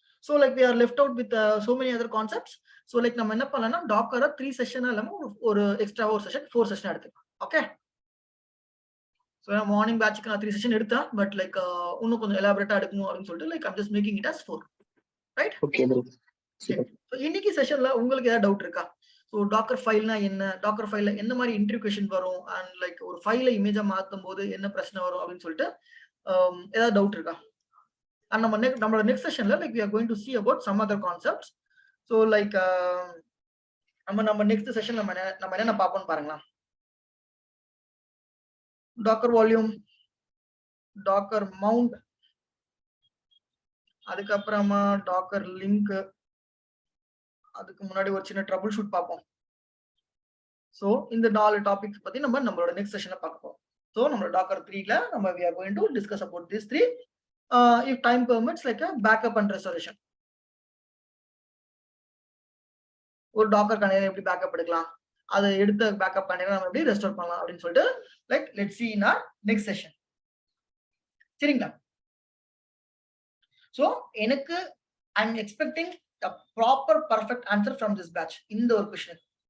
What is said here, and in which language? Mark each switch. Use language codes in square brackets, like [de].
[en] So like we are left out with so many other concepts. [ta] So like நம்ம என்ன பண்ணலாம்னா டாக்கரை 3 session இல்லாம ஒரு எக்ஸ்ட்ரா ஒரு செஷன் 4 செஷன் எடுத்துக்கலாம். ஓகே. ஸோ நான் மார்னிங் பேட்சுக்கு நான் 3 செஷன் எடுத்தேன், பட் லைக் இன்னும் கொஞ்சம் எலாபரேட்டா எடுக்கணும் அப்படின்னு சொல்லிட்டு [en] Like I'm just making it as 4. Right? [ta] Okay bro. சரி. ஸோ இன்னைக்கு செஷன்ல உங்களுக்கு ஏதாவது டவுட் இருக்கா? ஸோ டாக்கர் ஃபைல்னா என்ன, டாக்கர் ஃபைல்ல என்ன மாதிரி இன்டர்வியூ கொஷின் வரும், அண்ட் லைக் ஒரு ஃபைலை இமேஜா மாற்றும் போது என்ன பிரச்சனை வரும் அப்படின்னு சொல்லிட்டு ஏதாவது டவுட் இருக்கா? அண்ட் நம்மளோட next செஷன்ல like [en] we are going to see about some other concepts. [ta] So like நம்ம நெக்ஸ்ட் செஷன் நம்ம என்ன பார்ப்போம்னு பாருங்களா. டாக்கர் வால்யூம், டாக்கர் மவுண்ட், அதுக்கப்புறமா டாக்கர் லிங்க், அதுக்கு முன்னாடி ஒரு சின்ன ட்ரபிள் ஷூட் பார்ப்போம். ஸோ இந்த 4 டாபிக்ஸ் பத்தி நம்மளோட நெக்ஸ்ட் செஷன்ல பார்க்க போறோம். ஸோ நம்மளோட டாக்கர் 3ல நம்ம [en] we are going to discuss about these 3 if time permits, like a backup and restoration. [ta] ஒரு டாக்கர் கண்டெய்னர் எப்படி பேக்கப் எடுக்கலாம், அதை எடுத்த பேக்கப் கண்டெய்னர் நம்ம எப்படி ரெஸ்டோர் பண்ணலாம் அப்படின்னு சொல்லிட்டு [en] Like let's see in our next session. [ta] சரிங்களா? [en] so எனக்கு I am expecting a proper perfect answer from this batch [ta] இந்த ஒரு கொஸ்டின்.